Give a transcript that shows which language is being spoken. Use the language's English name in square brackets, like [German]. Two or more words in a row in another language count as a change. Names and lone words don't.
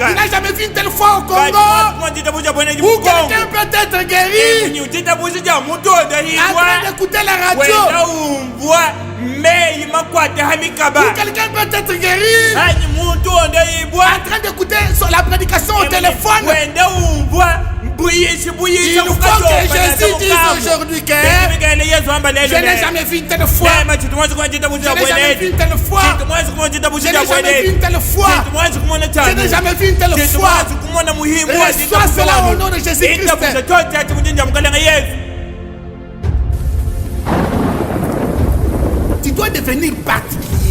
[French] Il n'a jamais vu une telle foi au Congo, où quelqu'un peut être guéri en train d'écouter la radio. mais il m'a quoi de hamikaba. Quelqu'un peut être guéri [Luba-Katanga] Ani muntu onda ibwa. [French] en train d'écouter la prédication au téléphone. [Luba-Katanga] Wenda umbwa buyishi buyishi. [French] Il faut que Jésus dise aujourd'hui que je n'ai jamais vu une telle foi. Je n'ai jamais vu une telle foi. Je n'ai jamais vu une telle foi. Je n'ai jamais vu une telle foi. Reçois cela au nom de Jésus-Christ. Tu dois devenir particulier.